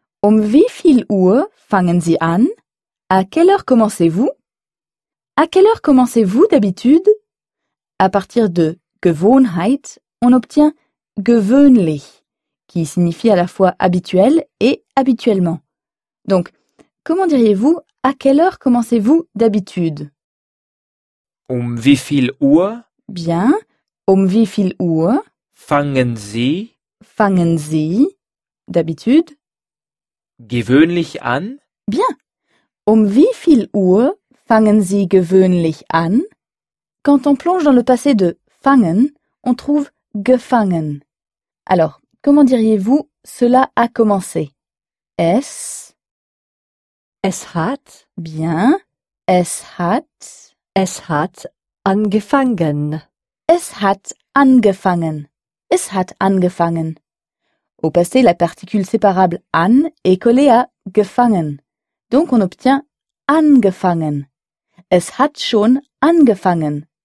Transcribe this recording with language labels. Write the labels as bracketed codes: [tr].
[de] Um wie viel Uhr fangen Sie an? [fr] À quelle heure commencez-vous? À quelle heure commencez-vous d'habitude? À partir de Gewohnheit, on obtient gewöhnlich, qui signifie à la fois habituel et habituellement. Donc, comment diriez-vous à quelle heure commencez-vous d'habitude? [de] Um wie viel Uhr? [fr] Bien. [de] Um wie viel Uhr? Fangen Sie? Fangen Sie? [fr] D'habitude? [de] Gewöhnlich an? [fr] Bien. [de] Um wie viel Uhr fangen Sie gewöhnlich an? [fr] Quand on plonge dans le passé de fangen, on trouve gefangen. Alors, comment diriez-vous cela a commencé? [de] Es? Es hat? [fr] Bien. [de] Es hat? Es hat angefangen. Es hat angefangen. Es hat angefangen. [fr] Au passé, la particule séparable an est collée à gefangen. Donc on obtient angefangen. [de] Es hat schon angefangen.